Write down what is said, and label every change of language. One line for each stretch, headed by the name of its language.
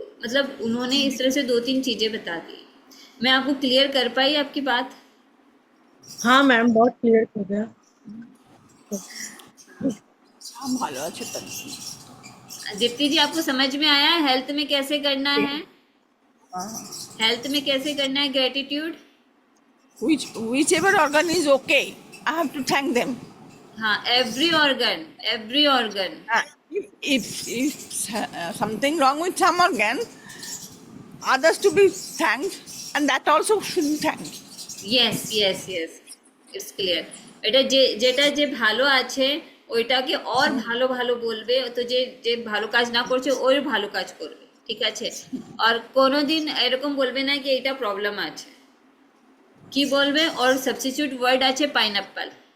Hindi: मतलब उन्होंने इस तरह से 2-3 चीजें बता दी। मैं आपको क्लियर कर पाई आपकी बात? हाँ मैम, बहुत क्लियर हो गया।
Bangla: हाँ ভালো আছে তো।
Hindi: दीप्ति जी, आपको समझ में आया हेल्थ में कैसे करना है? हेल्थ में कैसे करना है gratitude?
English: Whichever organ is okay, I have to thank them. हाँ, every organ, every organ. If something wrong with some organ, others to be thanked, and that also should be thanked. Yes yes yes, it's clear.
Bangla: এটা যেটা যে ভালো আছে ওইটাকে ওর ভালো ভালো বলবে, তো যে যে ভালো কাজ না করছে ওর ভালো কাজ করবে, ঠিক আছে? আর কোনোদিন এরকম বলবে না কি এটা প্রবলেম আছে। কি বলবে? ওর সাবস্টিটিউট ওয়ার্ড আছে পাইনঅ্যাপল।